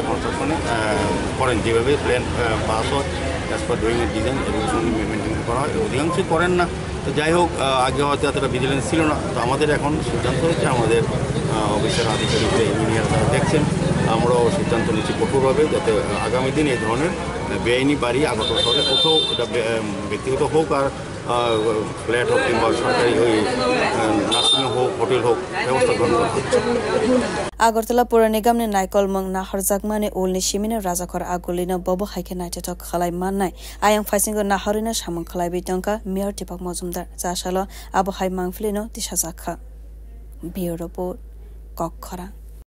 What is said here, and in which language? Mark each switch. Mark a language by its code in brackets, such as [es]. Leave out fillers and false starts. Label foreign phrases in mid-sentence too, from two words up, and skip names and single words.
[bn] কনস্ট্রাকশনে করেন যেভাবে প্ল্যান পাস হয় [en] as per doing design education [bn] মেনটেন করা হয় অধিকাংশই করেন না তো যাই হোক আগে হয়তো এতটা ভিজিলেন্স ছিল না তো আমাদের এখন সিদ্ধান্ত হয়েছে আমাদের অফিসের আধিকারিকরা ইঞ্জিনিয়ার তারা দেখছেন আমরাও সিদ্ধান্ত নিচ্ছি কঠোরভাবে যাতে আগামী দিন এই ধরনের বেআইনি বাড়ি আগরতলা শহরে কোথাও এটা ব্যক্তিগত হোক আর ফ্ল্যাট হোক কিংবা সরকারি ওই নার্সিং হোক হোটেল হোক ব্যবস্থা গ্রহণ করা হচ্ছে [trp] Agortala Pura Nigam ni Naikol Mang Naharjakmani Ulni Shimina Rajakhor Agolina Bobo Haike Naitatok Khalai Manai Ayang Faisingo Naharina Shamang Khalai Bitonka Mayor Dipak Mozumdar Jashalo Abo Hai Mangflino Tishazakha [en] Bureau Report [trp] Kokhara